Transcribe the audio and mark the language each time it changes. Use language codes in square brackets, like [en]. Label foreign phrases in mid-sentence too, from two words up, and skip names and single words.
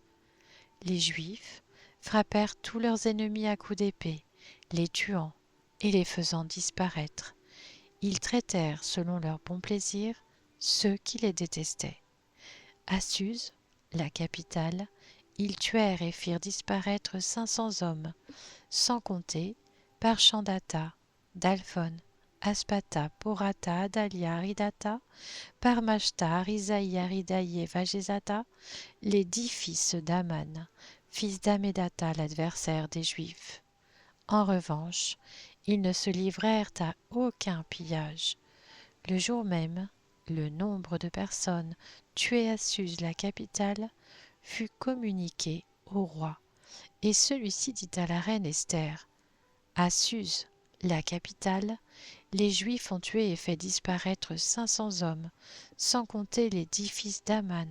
[fr] Les Juifs frappèrent tous leurs ennemis à coups d'épée, les tuant et les faisant disparaître. Ils traitèrent, selon leur bon plaisir, ceux qui les détestaient. À Suse, la capitale, ils tuèrent et firent disparaître 500 hommes, sans compter Parchandata, Dalphon, Aspata, Porata, Adalia, Aridata, Parmashta, Arisaï, Aridaï et Vagezata, les 10 fils d'Aman, fils d'Amédata, l'adversaire des Juifs. En revanche, ils ne se livrèrent à aucun pillage. Le jour même, le nombre de personnes tuées à Suse, la capitale, fut communiqué au roi, et celui-ci dit à la reine Esther: à Suse, la capitale, les Juifs ont tué et fait disparaître 500 hommes, sans compter les 10 fils d'Aman.